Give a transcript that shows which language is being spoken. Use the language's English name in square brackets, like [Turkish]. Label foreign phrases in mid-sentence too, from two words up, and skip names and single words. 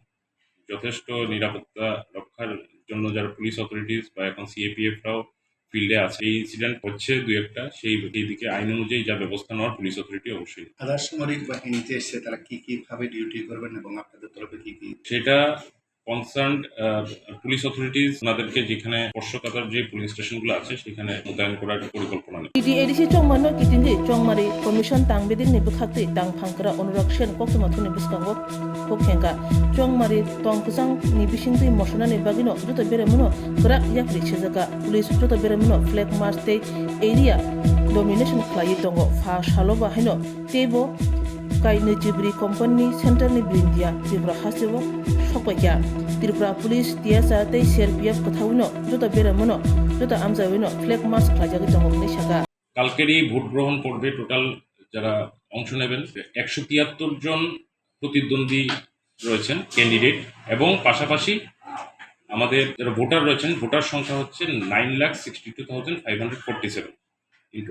[Bangla] যথেষ্ট নিরাপত্তা রক্ষার জন্য যারা [English] police authorities [Bangla] বা এখন সিএপিএফরাও ফিল্ডে আছে, এই ইনসিডেন্ট হচ্ছে দুই একটা, সেই দিকে আইন অনুযায়ী যা ব্যবস্থা নেওয়ার [English] police authority [Bangla] অবশ্যই। আধা সামরিক বাহিনীতে এসে তারা কি কিভাবে ডিউটি করবেন এবং আপনাদের তরফে কি সেটা [English] concerned police authorities [Bangla] ওনাদেরকে যেখানে স্পর্শকাতর যে পুলিশ স্টেশনগুলো আছে সেখানে মোতায়েন করার পরিকল্পনা নেই। [Kok Borok] TDADC chongmano kitingi chongmari commission tang bidingni bukhakti tang phangkra Anurag Sen koktoma thuni biskango khokhenka chongmari tongkusang ni bisingti moshonani bagino joto beremuno krak yakri chejaka police joto beremuno [English] flag march [Kok Borok] te [English] area domination [Kok Borok] khlai tongo fa shalo bahino tebo kaini jibri company center ni brindia Tripura hasebo sokpakya Tripura police TSR te CRPF kothawino joto beremuno joto amjawino [English] flag march [Kok Borok] khlajagi tongo ni shaka [Bangla] কালকেরই ভোট গ্রহণ পর্বে টোটাল যারা অংশ নেবেন 173 জন প্রতিদ্বন্দ্বী রয়েছেন ক্যান্ডিডেট এবং পাশাপাশি আমাদের যারা ভোটার রয়েছেন ভোটার সংখ্যা হচ্ছে 9,62,547 ইন্টু